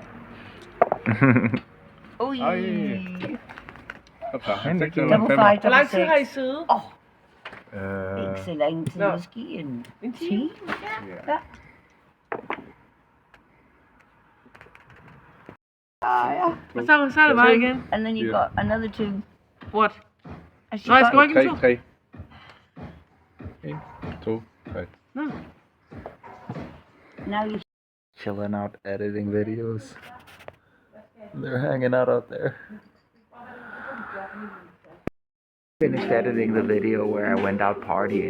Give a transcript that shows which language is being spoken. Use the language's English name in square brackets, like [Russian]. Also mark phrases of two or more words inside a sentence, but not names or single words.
[English] Ui. Double five, double six. Oh. Excellent. No. Skiing. See? That. Yeah. [Danish] Så er det bare igen. [English] And then you got another two. What? [Danish] Nå, jeg skal rykke en to. 3. 1, 2, 3. [English] No. Now you Chilling out editing videos. They're hanging out there. Finished editing the video where I went out partying.